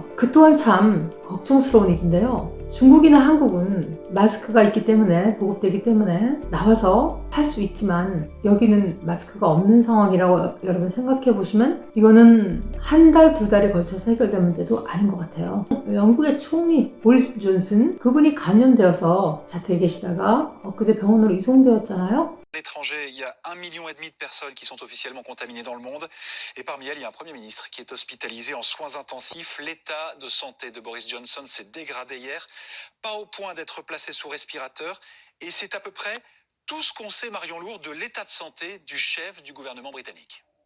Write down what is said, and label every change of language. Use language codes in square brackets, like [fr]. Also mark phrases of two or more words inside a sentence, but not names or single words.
[ko] 그 또한 참 걱정스러운 일인데요. 중국이나 한국은 마스크가 있기 때문에 보급되기 때문에 나와서 할 수 있지만 여기는 마스크가 없는 상황이라고 여러분 생각해 보시면 이거는 한 달, 두 달에 걸쳐서 해결된 문제도 아닌 것 같아요. 영국의 총리 보리스 존슨 그분이 감염되어서 자택에 계시다가 엊그제 병원으로 이송되었잖아요. [fr] L'étranger, il y a 1,5 million de personnes qui sont officiellement contaminées dans le monde. Et parmi elles, il y a un Premier ministre qui est hospitalisé en soins intensifs. L'état de santé de Boris Johnson s'est dégradé hier, pas au point d'être placé sous respirateur. Et c'est à peu près tout ce qu'on sait, Marion Lourd, de l'état de santé du chef du gouvernement britannique.